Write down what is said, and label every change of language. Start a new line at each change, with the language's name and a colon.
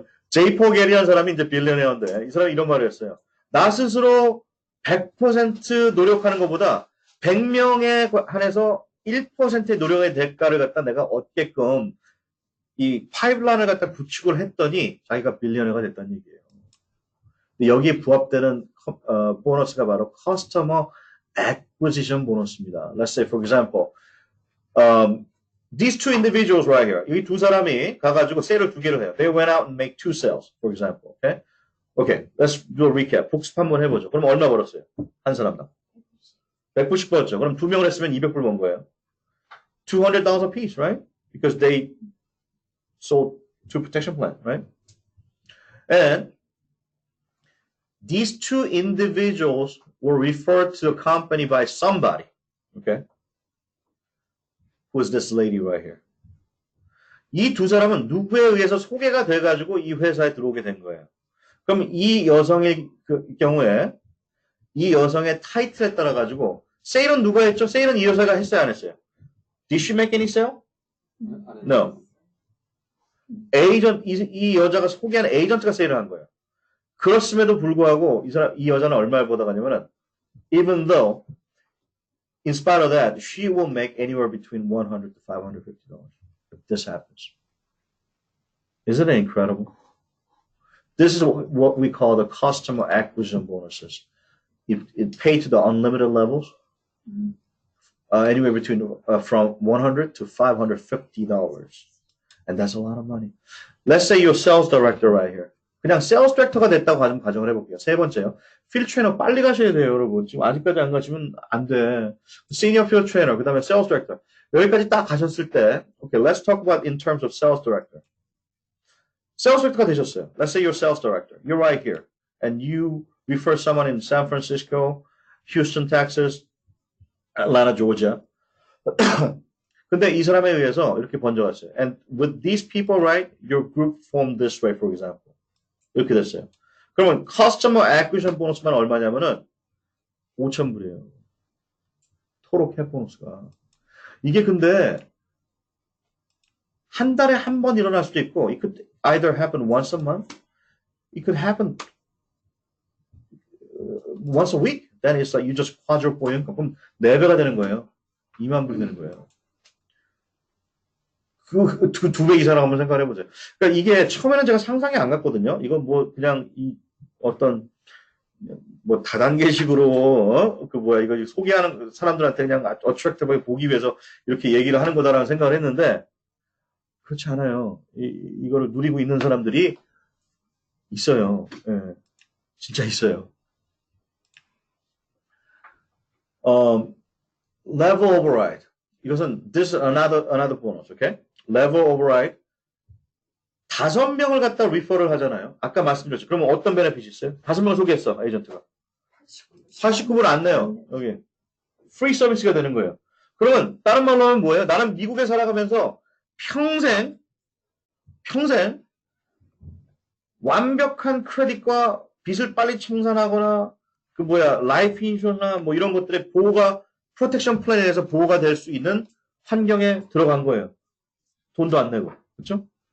Korean: 제이포 게리라는 사람이 이제 빌리언웨어인데, 이 사람이 이런 말을 했어요. 나 스스로 100% 노력하는 것보다 100명에 한해서 1%의 노력의 대가를 갖다 내가 얻게끔 이 파이프라인을 갖다 구축을 했더니 자기가 빌리언웨어가 됐다는 얘기예요. 여기에 부합되는 보너스가 바로 Customer Acquisition 보너스입니다.
English: Let's say, for example, these two individuals right here.
Korean: 이 두 사람이 가가지고 세일을 2개를 해요.
English: They went out and make 2 sales, for example. Okay? Okay, let's do a recap.
Korean: 복습 한번 해보죠. 그럼 얼마 벌었어요? 한 사람당. 190 벌었죠. 그럼 2명을 했으면 200불 번 거예요.
English: $200 a piece, right? Because they sold 2 protection plan, right? And these 2 individuals were referred to the company by somebody. Okay? Who's this lady right here?
Korean: 이 두 사람은 누구에 의해서 소개가 돼가지고 이 회사에 들어오게 된 거예요. 그럼 이 여성의 경우에 이 여성의 타이틀에 따라 가지고 세일은 누가 했죠? 세일은 이 여자가 했어요, 안 했어요?
English: Did she make any sale? No.
Korean: 이 여자가 소개한 에이전트가 세일을 한 거예요. 그렇음에도 불구하고 이 여자는 얼마를 벌어가냐면은
English: even though in spite of that, she will make anywhere between $100 to $550 if this happens. Isn't it incredible? This is what we call the customer acquisition bonuses. It paid to the unlimited levels, anywhere between from $100 to $550, and that's a lot of money. Let's say you're a sales director right here.
Korean: 그냥 sales director가 됐다고 가정을 해볼게요. 세 번째요. field trainer 빨리 가셔야 돼요, 여러분. 지금 아직까지 안 가시면 안 돼.
English: senior field trainer,
Korean: 그 다음에
English: sales director.
Korean: 여기까지 딱 가셨을 때,
English: okay, let's talk about in terms of sales director.
Korean: sales director가 되셨어요.
English: Let's say you're a sales director. You're right here. And you refer someone in San Francisco, Houston, Texas, Atlanta, Georgia.
Korean: 근데 이 사람에 의해서 이렇게 번져갔어요.
English: And with these people, right, your group formed this way, for example.
Korean: 이렇게 됐어요. 그러면 customer acquisition 보너스만 얼마냐면은 5,000불이에요. 토로 캡 보너스가. 이게 근데 한 달에 한 번 일어날 수도 있고,
English: it could either happen once a month, it could happen once a week. Then it's like you just quadruple income.
Korean: 그럼 4배가 되는 거예요. 2만 불이 되는 거예요. 그 2배 이상을 한번 생각해 보세요. 그러니까 이게 처음에는 제가 상상이 안 갔거든요. 이건 뭐 그냥 이 어떤 뭐 다단계식으로 이거 소개하는 사람들한테 그냥 어트랙티브하게 보기 위해서 이렇게 얘기를 하는 거다라는 생각을 했는데 그렇지 않아요. 이거를 누리고 있는 사람들이 있어요. 예, 진짜 있어요.
English: Level override.
Korean: 이것은
English: this is another bonus, okay? Level override.
Korean: 5명을 갖다 리퍼를 하잖아요. 아까 말씀드렸죠. 그러면 어떤 베네핏이 있어요? 5명을 소개했어, 에이전트가. 89불 안 내요. 여기. 프리 서비스가 되는 거예요. 그러면 다른 말로 하면 뭐예요? 나는 미국에 살아가면서 평생 완벽한 크레딧과 빚을 빨리 청산하거나 라이프 인슈런스나 뭐 이런 것들의 보호가 프로텍션 플랜에 대해서 보호가 될 수 있는 환경에 들어간 거예요. 돈도 안 내고. 그렇죠?